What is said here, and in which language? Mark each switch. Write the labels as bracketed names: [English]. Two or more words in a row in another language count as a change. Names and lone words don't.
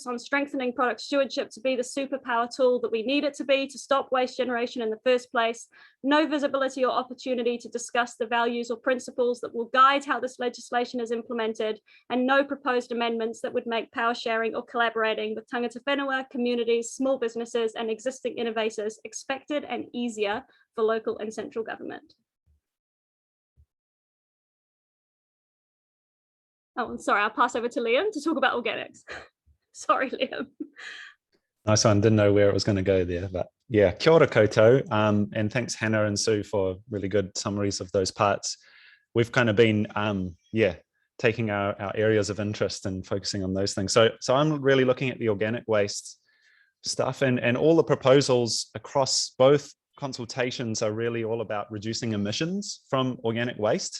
[English] on strengthening product stewardship to be the superpower tool that we need it to be to stop waste generation in the first place, no visibility or opportunity to discuss the values or principles that will guide how this legislation is implemented, and no proposed amendments that would make power sharing or collaborating with [Māori] tangata whenua, [English] communities, small businesses and existing innovators expected and easier for local and central government. Oh, sorry, I'll pass over to Liam to talk about organics. Sorry, Liam. Nice one. Didn't know where it was going to go there, but yeah, [Māori] kia ora koutou. [English] And thanks Hannah and Sue for really good summaries of those parts. We've kind of been, taking our areas of interest and focusing on those things. So I'm really looking at the organic waste stuff, and all the proposals across both consultations are really all about reducing emissions from organic waste.